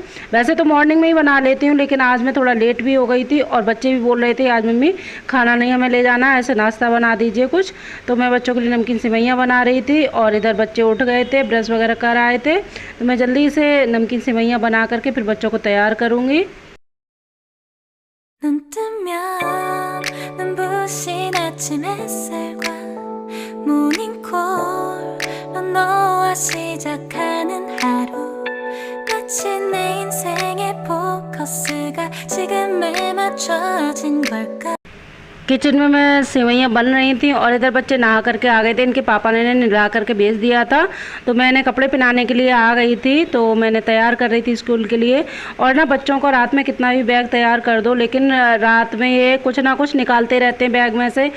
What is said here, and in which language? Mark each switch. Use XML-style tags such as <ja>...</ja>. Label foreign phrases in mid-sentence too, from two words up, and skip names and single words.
<hi>वैसे तो मॉर्निंग में ही बना लेती हूँ, लेकिन आज मैं थोड़ा लेट भी हो गई थी, और बच्चे भी बोल रहे थे आज मम्मी खाना नहीं हमें ले जाना, ऐसे नाश्ता बना दीजिए कुछ। तो मैं बच्चों के लिए नमकीन सेवइयाँ बना रही थी, और इधर बच्चे उठ गए थे, ब्रश वगैरह कर आए थे, तो मैं जल्दी से नमकीन सेवइयाँ बना करके फिर बच्चों को तैयार करूँगी।</hi> <ko>눈 뜨면 눈부신 아침 햇살과 모닝콜로 너와 시작하는 하루, 마치 내 인생의 포커스가 지금에 맞춰진 걸까.</ko> <hi>किचन में मैं सेवइयाँ बन रही थी, और इधर बच्चे नहा करके आ गए थे। इनके पापा ने नहला करके भेज दिया था, तो मैंने कपड़े पहनाने के लिए आ गई थी। तो मैंने तैयार कर रही थी स्कूल के लिए। और ना बच्चों को रात में कितना भी बैग तैयार कर दो, लेकिन रात में ये कुछ ना कुछ निकालते रहते हैं बैग में से।</hi>